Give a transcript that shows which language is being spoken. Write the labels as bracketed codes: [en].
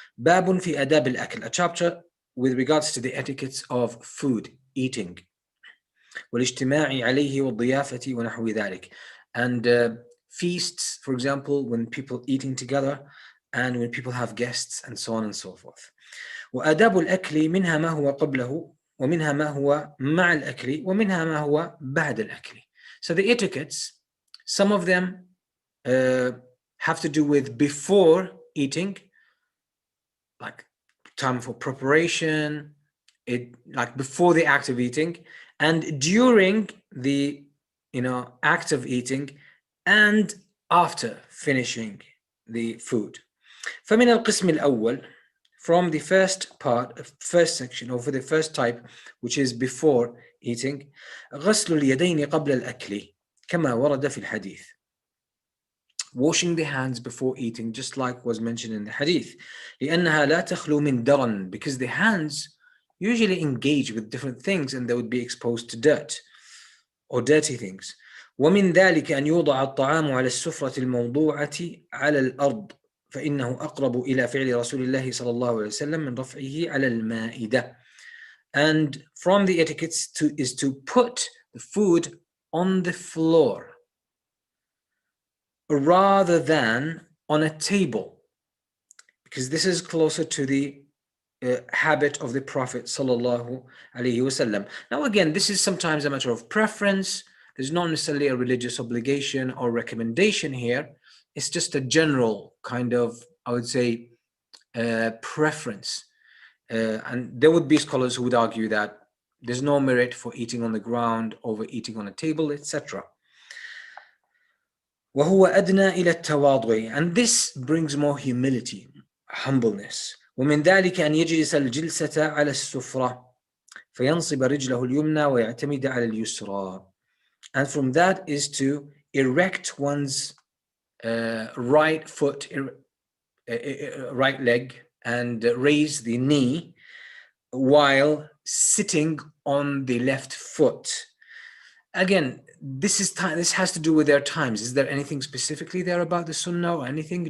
[ar] باب في آداب الأكل, [en] a chapter with regards to the etiquettes of food, eating. [ar] والاجتماع عليه والضيافة ونحو ذلك, [en] and feasts, for example, when people eating together and when people have guests and so on and so forth. [ar] وآداب الأكل منها ما هو قبله ومنها ما هو مع الأكل ومنها ما هو بعد الأكل. [en] So the etiquettes, some of them have to do with before eating, like time for preparation, like before the act of eating, and during the act of eating, and after finishing the food. [ar] فمن القسم الأول, [en] from the first part, first section, or for the first type, which is before eating, [ar] غسل اليدين قبل الأكل كما ورد في الحديث. [en] Washing the hands before eating, just like was mentioned in the hadith. [ar] لأنها لا تخلو من درن, [en] because the hands usually engage with different things and they would be exposed to dirt or dirty things. [ar] ومن ذلك أن يوضع الطعام على السفرة الموضوعة على الأرض فإنه أقرب إلى فعل رسول الله صلى الله عليه وسلم من رفعه على المائدة. [en] And from the etiquettes is to put the food on the floor rather than on a table, because this is closer to the habit of the Prophet sallallahu alaihi wasallam. Now again, this is sometimes a matter of preference. There's not necessarily a religious obligation or recommendation here. It's just a general kind of, I would say, preference. And there would be scholars who would argue that there's no merit for eating on the ground over eating on a table, etc. [ar] وهو أدنى إلى التواضع, [en] and this brings more humility, humbleness. [ar] ومن ذلك أن يجلس الجلسة على السفرة فينصب رجله اليمنى ويعتمد على اليسرى. [en] And from that is to erect one's right foot, right leg, and raise the knee while sitting on the left foot. Again, this has to do with their times. Is there anything specifically there about the sunnah or anything?